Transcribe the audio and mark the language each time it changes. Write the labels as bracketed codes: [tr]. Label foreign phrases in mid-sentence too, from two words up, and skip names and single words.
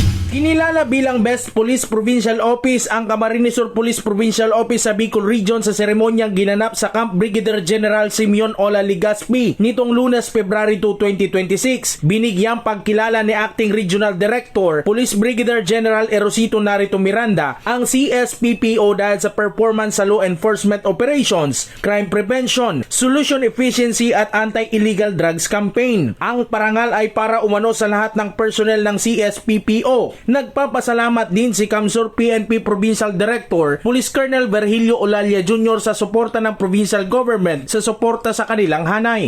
[tl] Kinilala bilang Best Police Provincial Office ang Camarines Sur Police Provincial Office sa Bicol Region sa seremonyang ginanap sa Camp Brigadier General Simeon Ola Ligaspi nitong Lunes, February 2, 2026. Binigyang pagkilala ni Acting Regional Director, Police Brigadier General Erosito Narito Miranda ang CSPPO dahil sa performance sa [en] law enforcement operations, crime prevention, solution efficiency [tl] at [en] anti-illegal drugs campaign. [tl] Ang parangal ay para umano sa lahat ng personnel ng CSPPO. Nagpapasalamat din si Camsur PNP Provincial Director, Police Colonel Virgilio Olalia Jr. sa suporta ng provincial government sa suporta sa kanilang hanay.